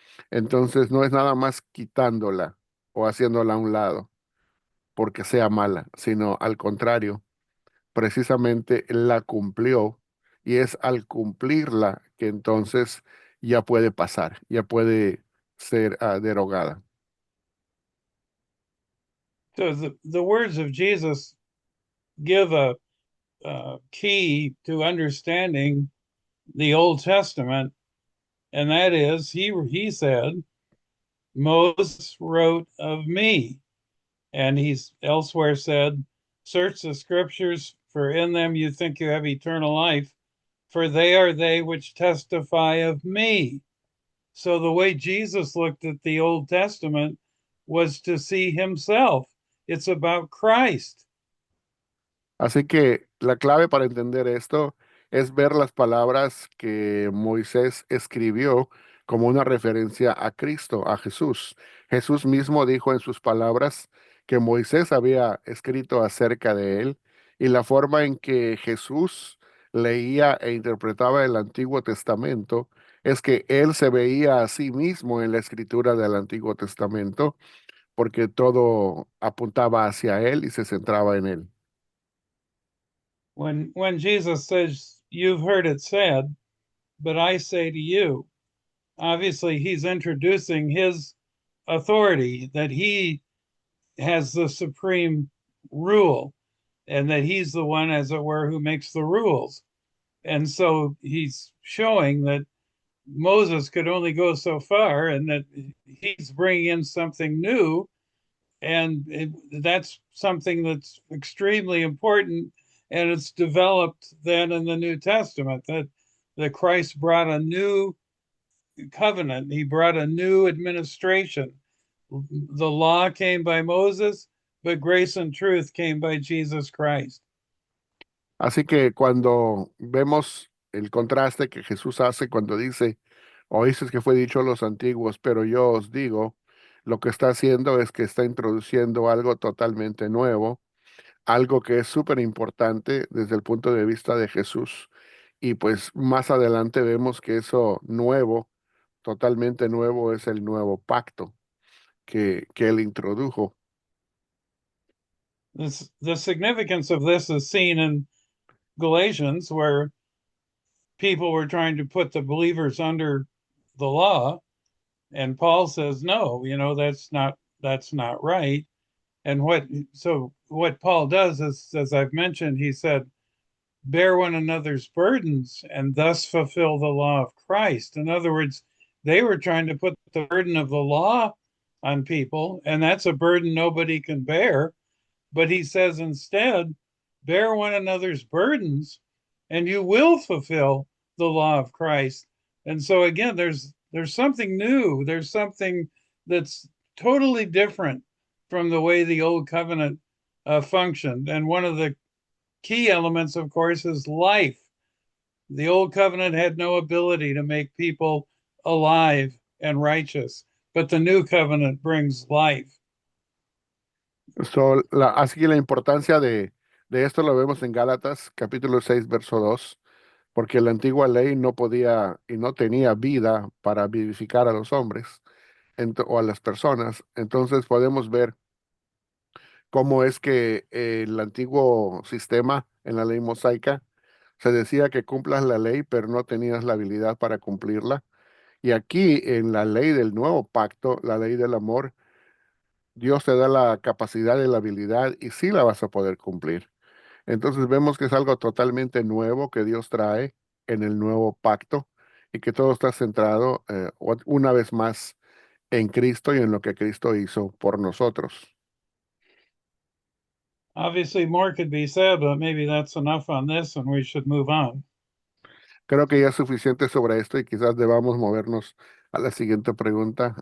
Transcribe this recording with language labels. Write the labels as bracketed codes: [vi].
[es] Entonces no es nada más quitándola o haciéndola a un lado porque sea mala, sino al contrario, precisamente la cumplió y es al cumplirla que entonces ya puede pasar, ya puede ser derogada. [en] So the words of Jesus give a key to understanding the Old Testament, and that is he said, Moses wrote of me. And he's elsewhere said, search the scriptures, for in them you think you have eternal life, for they are they which testify of me. So the way Jesus looked at the Old Testament was to see himself. It's about Christ. [es] Así que la clave para entender esto es ver las palabras que Moisés escribió como una referencia a Cristo, a Jesús. Jesús mismo dijo en sus palabras que Moisés había escrito acerca de él y la forma en que Jesús leía e interpretaba el Antiguo Testamento es que él se veía a sí mismo en la escritura del Antiguo Testamento porque todo apuntaba hacia él y se centraba en él. [en] When Jesus says, you've heard it said, but I say to you, obviously he's introducing his authority, that he has the supreme rule and that he's the one, as it were, who makes the rules. And so he's showing that Moses could only go so far and that he's bringing in something new. And that's something that's extremely important. And it's developed then in the New Testament that Christ brought a new covenant, he brought a new administration. The law came by Moses, but grace and truth came by Jesus Christ. [es] Así que cuando vemos el contraste que Jesús hace cuando dice, oísteis que fue dicho a los antiguos, pero yo os digo, lo que está haciendo es que está introduciendo algo totalmente nuevo, algo que es súper importante desde el punto de vista de Jesús. Y pues más adelante vemos que eso nuevo, totalmente nuevo, es el nuevo pacto que él introdujo. [en] The significance of this is seen in Galatians, where people were trying to put the believers under the law, and Paul says, no, that's not right. And what Paul does is, as I've mentioned, he said, bear one another's burdens and thus fulfill the law of Christ. In other words, they were trying to put the burden of the law on people, and that's a burden nobody can bear. But he says instead, bear one another's burdens and you will fulfill the law of Christ. And so again, there's something new, there's something that's totally different from the way the old covenant functioned. And one of the key elements, of course, is life. The old covenant had no ability to make people alive and righteous, but the new covenant brings life. [es] Así que la importancia de esto lo vemos en Gálatas capítulo 6 verso 2, porque la antigua ley no podía y no tenía vida para vivificar a los hombres o a las personas. Entonces podemos ver cómo es que el antiguo sistema en la ley mosaica se decía que cumplas la ley, pero no tenías la habilidad para cumplirla. Y aquí en la ley del nuevo pacto, la ley del amor, Dios te da la capacidad y la habilidad y sí la vas a poder cumplir. Entonces vemos que es algo totalmente nuevo que Dios trae en el nuevo pacto y que todo está centrado una vez más en Cristo y en lo que Cristo hizo por nosotros. [en] Obviously, more could be said, but maybe that's enough on this and we should move on. [es] Creo que ya es suficiente sobre esto y quizás debamos movernos a la siguiente pregunta.